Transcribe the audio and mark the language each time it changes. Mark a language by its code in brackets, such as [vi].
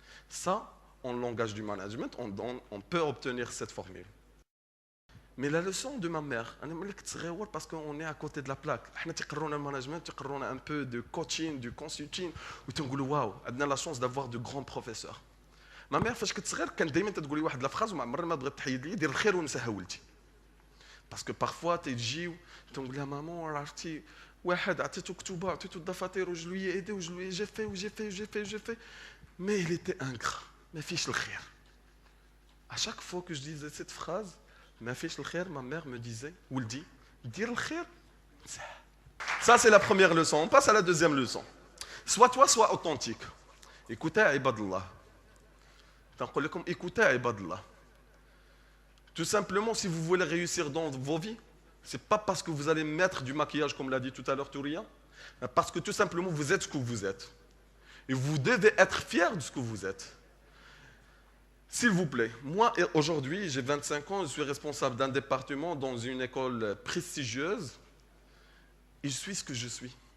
[fr] Ça, en langage du management, on peut obtenir cette formule. Mais la leçon de ma mère, parce qu'on est à côté de la plaque. On a le management, on a un peu de coaching, du consulting, où on dit waouh, on a la chance d'avoir de grands professeurs. Ma mère, [ar] فاش كنت صغير كان دائما تقول لي واحد لا فراز وما عمرها ما بغات تحيد لي دير الخير ونساها ولدي. [fr] Parce que parfois [ar] تجي تقول لها ماما عرفتي واحد عطيته كتوبه عطيته الدفاتر وجو لي ايدي وجو لي جي في [fr] mais il était ingrat. [ar] ما فيش الخير. [fr] À chaque fois que je disais cette phrase, [ar] ما فيش الخير, [fr] ma mère me disait [ar] ولدي دير الخير. [fr] Ça c'est la première leçon. On passe à la deuxième leçon. Soit toi, soit authentique. Écoutez [ar] عباد الله. نقول لكم [fr] écoutez [ar] عباد الله. [fr] Tout simplement, si vous voulez réussir dans vos vies, ce n'est pas parce que vous allez mettre du maquillage, comme l'a dit tout à l'heure Touria, mais parce que tout simplement, vous êtes ce que vous êtes. Et vous devez être fier de ce que vous êtes. S'il vous plaît, moi, aujourd'hui, j'ai 25 ans, je suis responsable d'un département dans une école prestigieuse, et je suis ce que je suis.